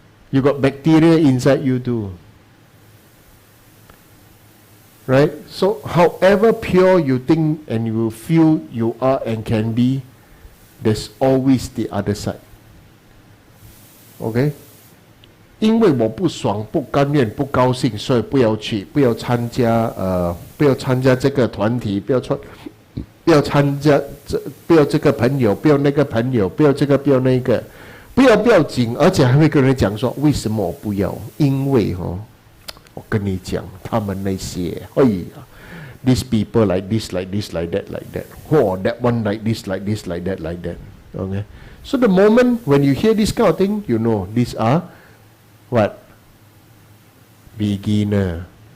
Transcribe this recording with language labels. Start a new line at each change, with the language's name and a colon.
English: You got bacteria inside you too. Right? So however pure you think and you feel you are and can be, there's always the other side. Okay?
Chinese: 因为我不爽、不甘愿、不高兴，所以不要去，不要参加这个团体，不要参加不要这个朋友，不要那个朋友，不要这个，不要那个，不要紧，而且还会跟人讲说为什么我不要？因为我跟你讲，他们那些，哎呀
English: ，these people like this, like this, like that, like that. Oh, that one like this, like this, like that, like that. Okay. So the moment when you hear this kind of thing, you know these are what? Beginner.